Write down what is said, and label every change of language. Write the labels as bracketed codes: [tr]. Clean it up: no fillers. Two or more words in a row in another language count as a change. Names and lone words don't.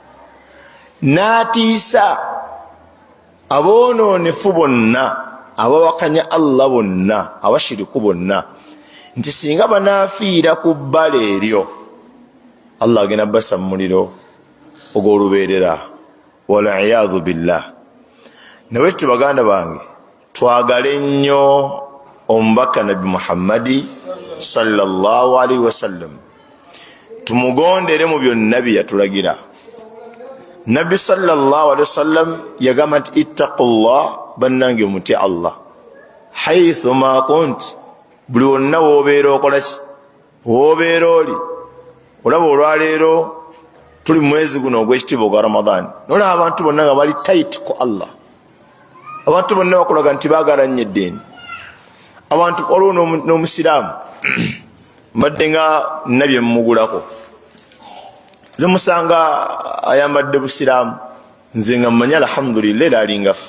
[lg] N'atiisa aboononefu bonna, abawakanya Allah bonna, abashiriku bonna, nti singa banaafiira ku bbala eryo, Allah agenda bassa mu muliro ogw'olubeerera. [ar] والعياذ بالله. [lg] Nawekityo baganda bange, twagale nnyo omubaka Nabi Muhammadi [ar] صلى الله عليه وسلم, [lg] tumugondere mu byonna bye yatulagira. Nabi [ar] صلى الله عليه وسلم [lg] yagamba nti ittaqullah, bannange mutye Allah [ar] حيث ما كنت, [lg] buli wonna woobeera okola ki, woobeera oli. Olaba olwaleero tuli mu mwezi guno ogw'ekitiibwa ogwa Ramadan, nolaba abantu bonna nga bali tight ku Allah. Abantu bonna bakulaga nti baagala nnyo eddiini. Abantu waliwo n'omusiraamu mbadde nga nabye mumugulako, nze musanga ayambadde busiraamu, nze nga mmanyi alhamdulillah era alingaffe.